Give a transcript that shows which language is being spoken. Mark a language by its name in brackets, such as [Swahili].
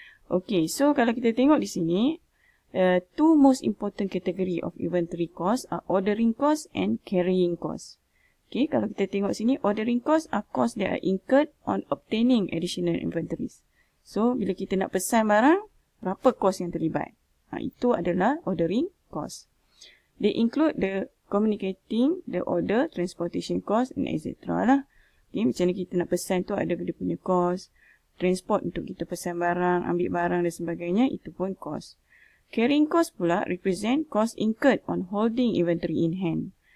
[English] Okey, so [Malay] kalau kita tengok di sini, [English] two most important category of inventory cost are ordering cost and carrying cost. Okay, [Malay] kalau kita tengok sini, [English] ordering cost are costs that are incurred on obtaining additional inventories. [Malay] So, bila kita nak pesan barang, berapa kos yang terlibat? Itu adalah ordering cost. [English] They include the communicating, the order, transportation cost, and etc. [Malay] lah. Okay, macam mana kita nak pesan tu ada dia punya cost. Transport untuk kita pesan barang, ambil barang dan sebagainya, itu pun cost. [English] Carrying cost [Malay] pula [English] represent cost incurred on holding inventory in hand.